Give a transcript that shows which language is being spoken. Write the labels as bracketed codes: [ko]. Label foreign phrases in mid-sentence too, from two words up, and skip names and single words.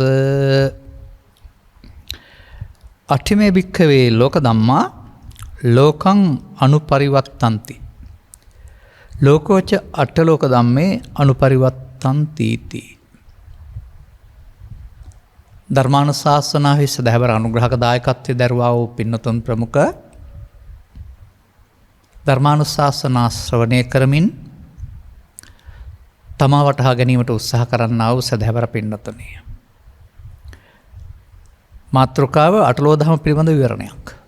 [pi] අට්ඨිමේ භික්ඛවේ ලෝක ධම්මා ලෝකං අනුපරිවත්තಂತಿ ලෝකෝච අට්ඨලෝක ධම්මේ අනුපරිවත්තಂತೀති [si] ධර්මානුශාසනාවේ සදහවර අනුග්‍රහක දායකත්වයේ දරුවා වූ පින්නතුන් ප්‍රමුඛ ධර්මානුශාසනා ශ්‍රවණය කරමින් තමා වටහා ගැනීමට උත්සාහ කරන්නා වූ සදහවර පින්නතුනි මාතෘකාව අටලෝ දහම පිළිබඳ විවරණයක්.